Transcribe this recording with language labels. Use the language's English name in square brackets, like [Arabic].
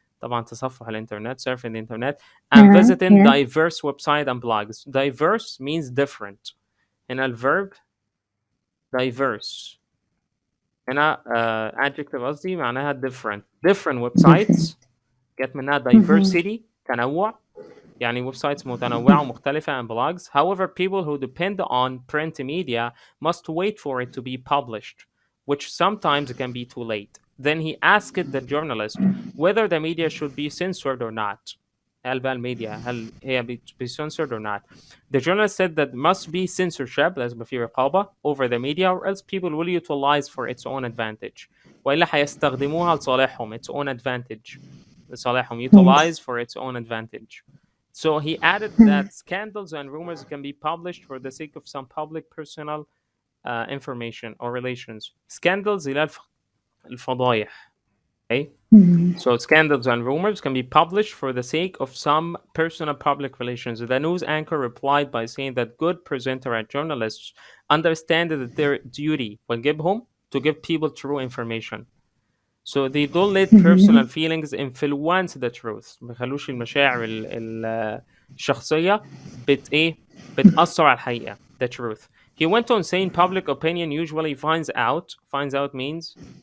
[Arabic] طبعا تصفح الانترنت, [English] surfing the internet, and visiting diverse websites and blogs. Diverse means different. [Arabic] هنا الverb [English] diverse. [Arabic] هنا adjective قصدي معناها [English] different websites. [Arabic] جت منها diversity تنوع. يعني ويب سايتس متنوعة ومختلفة [English] and blogs. However, people who depend on print media must wait for it to be published, which sometimes can be too late. Then he asked the journalist whether the media should be censored or not. [Arabic] هل بقى الميديا هل هي [English] be censored or not? The journalist said that must be censorship, [Arabic] لازم يبقى في رقابة [English] over the media, or else people will utilize for its own advantage. [Arabic] وإلا هيستخدموها لصالحهم, [English] its own advantage. [Arabic] لصالحهم, [English] utilize for its own advantage. So he added that scandals and rumors can be published for the sake of some public personal information or relations. [Arabic] Scandals إلى الفضايح. [English] Okay? So scandals and rumors can be published for the sake of some personal public relations. The news anchor replied by saying that good presenter and journalists understand that their duty [Arabic] والجبهم [English] to give people true information. So they don't let personal feelings influence the truth. [Arabic] ما يخلوش المشاعر الشخصية بتأثر على الحقيقة. [English] The truth. He went on saying public opinion usually finds out means